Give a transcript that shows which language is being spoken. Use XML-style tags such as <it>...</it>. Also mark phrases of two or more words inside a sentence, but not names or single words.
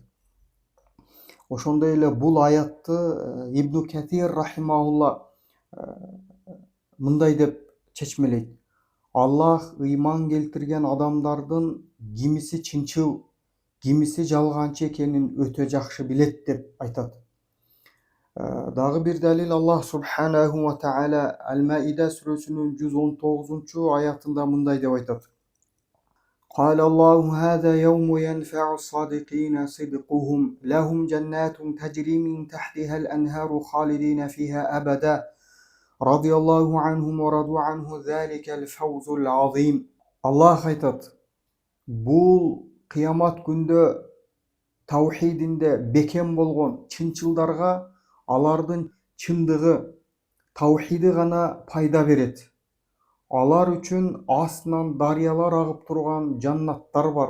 <ky>Ошондой эле бул аятты Ибн Катир рахимаулла мындай деп чечмелейт: Аллах ыйман келтирген адамдардын кимиси чынчыл, кимиси жалганчы экенин өтө жакшы билет деп айтат. Дагы бир далил Аллах</ky> <ar>سبحانه وتعالى</ar> <ky>Ал-Маида сүрөсүнүн 119-аятында мындай деп айтат:</ky> <ar>قال الله هذا يوم ينفع الصادقين صدقهم لهم جنات تجري من تحتها الأنهار خالدين فيها أبدا رضي الله عنهم ورضوا عنه ذلك الفوز العظيم.</ar> <ky>Аллах айтат: бул кыямат күндө таухидинде бекем болгон чынчылдарга алардын чындыгы, таухиди гана пайда берет. Алар үчүн астынан дарыялар агып турган жаннаттар бар.</ky>